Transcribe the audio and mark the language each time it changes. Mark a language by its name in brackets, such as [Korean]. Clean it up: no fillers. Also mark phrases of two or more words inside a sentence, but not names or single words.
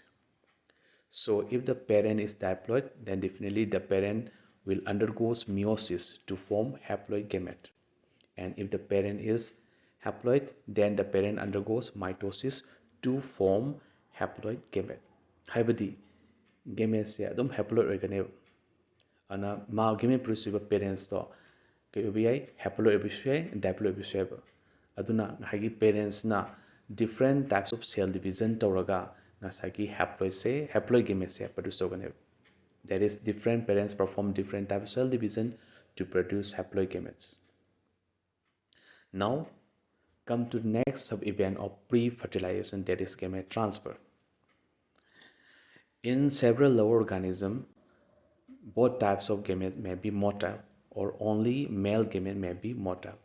[English] So if the parent is diploid, then definitely the parent will undergoes meiosis to form haploid gamete. And if the parent is haploid, then the parent undergoes mitosis to form haploid gamete. [Manipuri] 하이ꯕꯗꯤ gamete adum haploid ꯑꯣꯏꯒꯅꯦꯕ. ꯑꯗꯨꯅ ꯃꯥ [English] gamete produce [Manipuri] ꯑꯣꯏꯕ parents ꯇꯣ ꯀꯩ ꯑꯣꯏꯕ ꯌꯥꯏ haploid ꯑꯣꯏꯕꯁꯨ ꯌꯥꯏ diploid ꯑꯣꯏꯕꯁꯨ ꯌꯥꯏꯕ. ꯑꯗꯨꯅ ꯉꯁꯥꯏꯒꯤ parents-ꯅ [English] different types of cell division [Manipuri] ꯇꯧꯔꯒ ꯉꯁꯥꯏꯒꯤ [English] haploid gamete produce [Manipuri] ꯇꯧꯒꯅꯦꯕ. [English] That is, different parents perform different types of cell division to produce haploid gametes. Now, come to the next sub-event of pre-fertilization, that is gamete transfer. In several lower organisms, both types of gamete may be motile, or only male gamete may be motile.